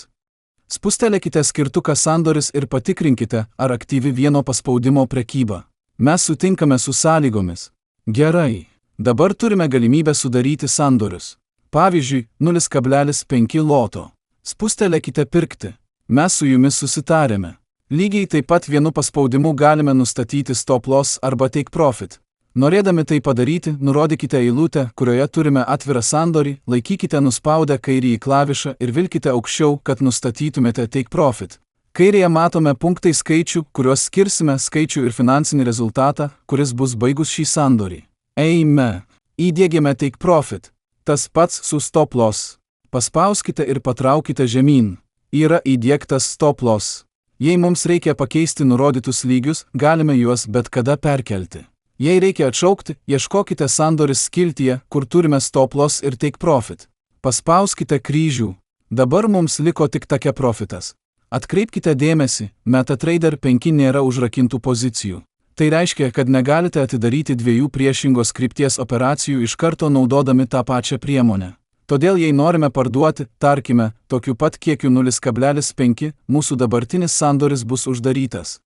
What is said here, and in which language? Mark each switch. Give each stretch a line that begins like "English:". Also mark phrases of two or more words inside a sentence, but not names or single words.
Lithuanian: Spustelėkite skirtuką sandoris ir patikrinkite, ar aktyvi vieno paspaudimo prekyba. Mes sutinkame su sąlygomis. Gerai. Dabar turime galimybę sudaryti sandorius. Pavyzdžiui, 0,5 loto. Spustelėkite pirkti. Mes su jumis susitarėme. Lygiai taip pat vienu paspaudimu galime nustatyti
English: stop loss
Lithuanian: arba
English: take profit.
Lithuanian: Norėdami tai padaryti, nurodykite eilutę, kurioje turime atvirą sandorį, laikykite nuspaudę kairįjį klavišą ir vilkite aukščiau, kad nustatytumėte
English: take profit.
Lithuanian: Kairėje matome punktai skaičių, kuriuos skirsime skaičių ir finansinį rezultatą, kuris bus baigus šį sandorį. Eime. Įdiegėme
English: take profit.
Lithuanian: Tas pats su
English: stop loss.
Lithuanian: Paspauskite ir patraukite žemyn. Yra įdiegtas
English: stop loss.
Lithuanian: Jei mums reikia pakeisti nurodytus lygius, galime juos bet kada perkelti. Jei reikia atšaukti, ieškokite sandoris skiltyje, kur turime
English: stop loss
Lithuanian: ir
English: take profit.
Lithuanian: Paspauskite kryžių. Dabar mums liko tik
English: take profitas.
Lithuanian: Atkreipkite dėmesį, MetaTrader 5 nėra užrakintų pozicijų. Tai reiškia, kad negalite atidaryti dviejų priešingos krypties operacijų iš karto naudodami tą pačią priemonę. Todėl jei norime parduoti, tarkime, tokiu pat kiekiu 0,5, mūsų dabartinis sandoris bus uždarytas.